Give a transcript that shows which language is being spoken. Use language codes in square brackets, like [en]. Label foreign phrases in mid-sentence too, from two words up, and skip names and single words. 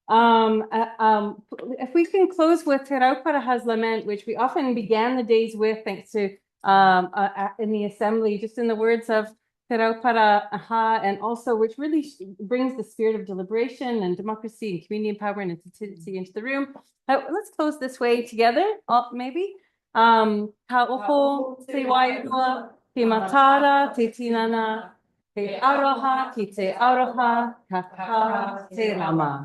[en] If we can close with Te Rauparaha's Lament, which we often began the days with, thanks to in the assembly, just in the words of Te Rauparaha, and also which really brings the spirit of deliberation and democracy and community empowerment and sensitivity into the room. Let's close this way together, maybe. [mi] Ka oho te wairua, te matara, te tinana, te aroha, ki te aroha, ka ka te rama.